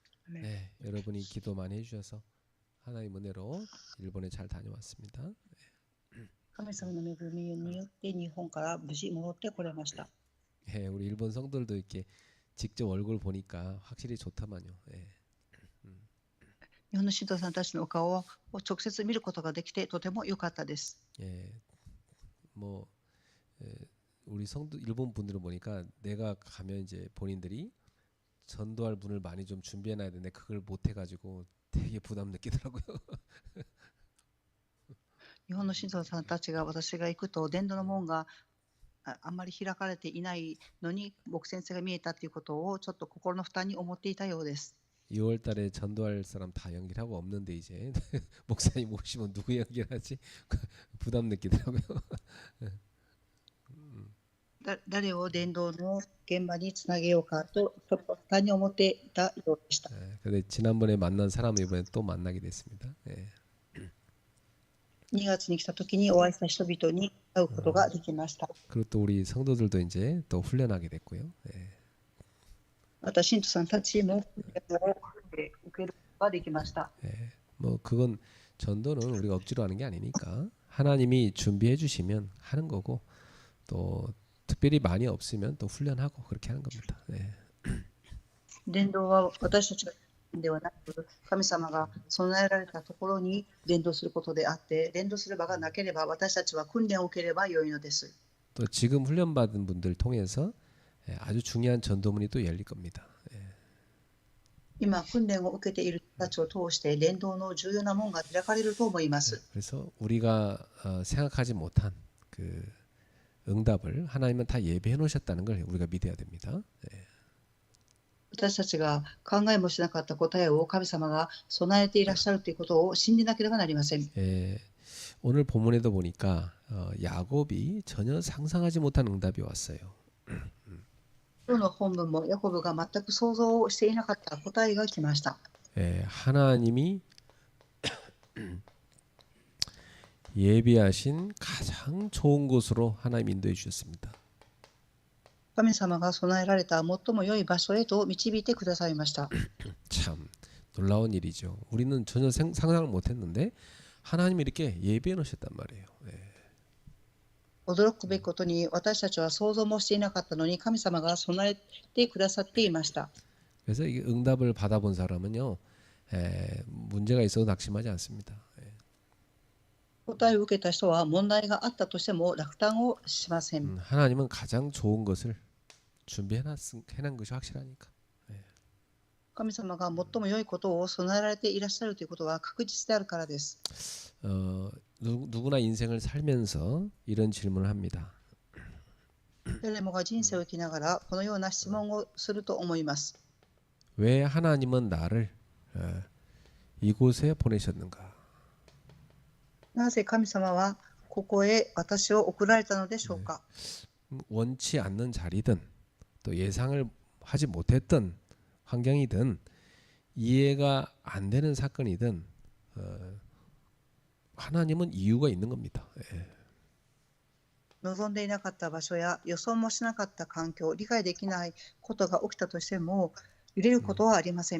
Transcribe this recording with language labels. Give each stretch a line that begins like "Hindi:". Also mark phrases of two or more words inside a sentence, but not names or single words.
Korean: 네, 여러분이 기도 많이 해주셔서 하나님 은혜로 일본에 잘 다녀왔습니다.
Japanese: 神様の恵みによって日本から無事戻ってこれました。
Korean: 네, 우리 일본 성도들도 이렇게 직접 얼굴 보니까 확실히 좋더만요. 네.
Japanese: 日本の信徒さんたちのお顔を直接見ることができてとても良かったです。
Korean: 예, 뭐 우리 성도 일본 분들은 보니까 내가 가면 이제 본인들이 전도할 분을 많이 좀 준비해놔야 되는데 그걸 못 해가지고 되게 부담 느끼더라고요.
Japanese: 日本の信徒さんたちが私が行くと伝道の門があんまり開かれていないのに牧先生が見えたということをちょっと心の負担に思っていたようです。
Korean: 6월 달에 전도할 사람 다 연결하고 없는데 이제 목사님 오시면 누구 연결하지? 부담 느끼더라고요.
Japanese: 誰を伝道の現場につなげようかとちょっと負担に思っていたようでした。
Korean: 근데 지난번에 만난 사람을 이번에 또 만나게 됐습니다.
Japanese: 2 月に来た時にお会いした人々に会うことができました。
Korean: 그리고 또 우리 성도들도 이제 또 훈련하게 됐고요.
Japanese: また信徒さんたちも受けることができました。
Korean: 뭐 그건 전도는 우리가 억지로 하는 게 아니니까 하나님이 준비해 주시면 하는 거고 또 특별히 많이 없으면 또 훈련하고 그렇게 하는 겁니다.
Japanese: 伝道は私たちがではなく神様が備えられたところに伝道することであって伝道する場がなければ私たちは訓練を受ければ良いのです。
Korean: 또 지금 훈련 받은 분들 통해서 아주 중요한 전도문이 또 열릴 겁니다.
Japanese: 今訓練を受けている人たちを通して伝道の重要な門が開かれると思います。
Korean: 그래서 우리가 생각하지 못한 그 응답을 하나님은 다 예배해 놓으셨다는 걸 우리가 믿어야 됩니다.
Japanese: 私たちが考えもしなかった答えを神様が備えていらっしゃるということを信じなければなりません。
Korean: 오늘 본문에도 보니까 야곱이 전혀 상상하지 못한 응답이 왔어요.
Japanese: 今日の本文もヤコブが全く想像していなかった答えが来ました。
Korean: 하나님이 예비하신 가장 좋은 곳으로 하나님 인도해 주셨습니다.
Japanese: 神様が備えられた最も良い場所へと導いてくださいました。
Korean: 참 놀라운 일이죠. 우리는 전혀 상상을 못했는데 하나님이 이렇게 예비해 놓으셨단 말이에요.
Japanese: 驚くべきことに私たちは想像もしていなかったのに神様が備えてくださっていました。
Korean: 그래서 이 응답을 받아본 사람은요 문제가 있어도 낙심하지 않습니다.
Japanese: 答えを受けた人は問題があったとしても落胆をしません。
Korean: 하나님은 가장 좋은 것을 준비해 놓은 것이 확실하니까.
Japanese: 神様が最も良いことを備えられていらっしゃるということは確実であるからです。
Korean: 누구나 인생을 살면서 이런 질문을 합니다.
Japanese: 誰もが人生を生きながらこのような質問をすると思います。
Korean: 왜 하나님은 나를 이곳에 보내셨는가?
Japanese: なぜ神様はここへ私を送られたのでしょうか。
Korean: 원치 않는 자리든 또 예상을 하지 못했던 환경이든 이해가 안 되는 사건이든 하나님은 이유가 있는 겁니다.
Japanese: 望んでいなかった場所や予想もしなかった環境、理解できないことが起きたとしても揺れることはありません。